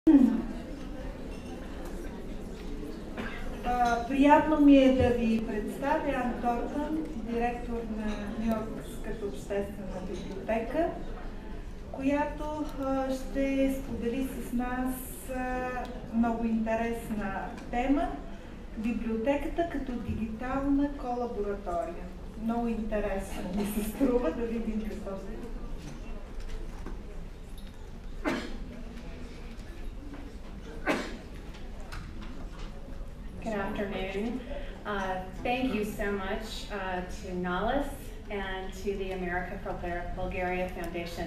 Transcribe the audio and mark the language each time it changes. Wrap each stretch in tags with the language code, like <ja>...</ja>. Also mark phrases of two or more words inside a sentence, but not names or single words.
<bg>Приятно ми е да ви представя Торнтън, директор на Нюйоркската обществена библиотека, която ще сподели с нас много интересна тема – Библиотеката като дигитална ко-лаборатория. Много интересно ми се струва да видим какво се.</bg> <en>Good afternoon. Thank you so much to NALIS and to the America for Bulgaria Foundation.</en>